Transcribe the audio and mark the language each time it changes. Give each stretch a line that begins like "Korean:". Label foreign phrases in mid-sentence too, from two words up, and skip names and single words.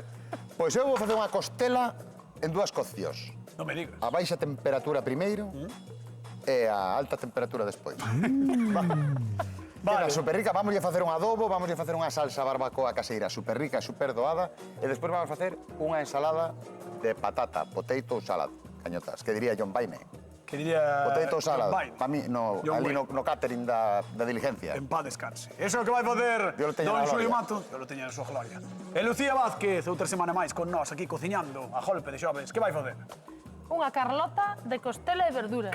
Galician: Pois eu vou facer unha costela en dúas coccións. Non me digas. A baixa temperatura primeiro e a alta temperatura despois. Vale. Super rica, vamos a facer un adobo, vamos a facer unha salsa barbacoa caseira super rica, super doada, e despois vamos a facer unha ensalada de patata,
English: potato salad,
Galician: cañotas, que diría John Wayne. Que diría...
English: Potato salad,
Galician: John Wayne.
Spanish: para mí,
Galician: John ali Wayne. no catering da Diligencia. En paz descanse. Eso é o que vai facer Dios lo teña don na Xulio gloria. Mato. Dios lo teña na súa gloria. E Lucía Vázquez, outra semana máis con nós, aquí cociñando a golpe de xoves. Que vai facer? Unha carlota de costela e verdura.